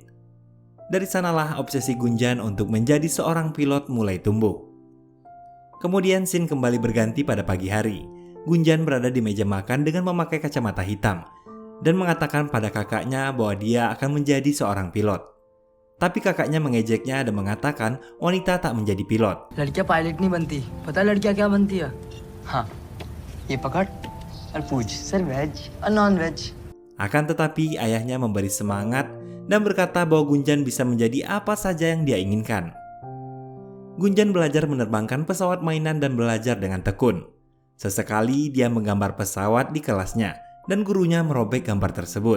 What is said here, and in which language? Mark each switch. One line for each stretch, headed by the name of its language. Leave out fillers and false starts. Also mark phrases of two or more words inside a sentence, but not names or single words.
Indonesian: Dari sanalah obsesi Gunjan untuk menjadi seorang pilot mulai tumbuh. Kemudian scene kembali berganti pada pagi hari. Gunjan berada di meja makan dengan memakai kacamata hitam dan mengatakan pada kakaknya bahwa dia akan menjadi seorang pilot. Tapi kakaknya mengejeknya dan mengatakan wanita tak menjadi pilot.
Hindi: लड़कियां पायलट नहीं बनती, पता लड़कियां क्या बनती है? हाँ, ये पकड़ और पूछ, सर वेज और
English: non veg.
Indonesian: Akan tetapi ayahnya memberi semangat dan berkata bahwa Gunjan bisa menjadi apa saja yang dia inginkan. Gunjan belajar menerbangkan pesawat mainan dan belajar dengan tekun. Sesekali dia menggambar pesawat di kelasnya dan gurunya merobek gambar tersebut.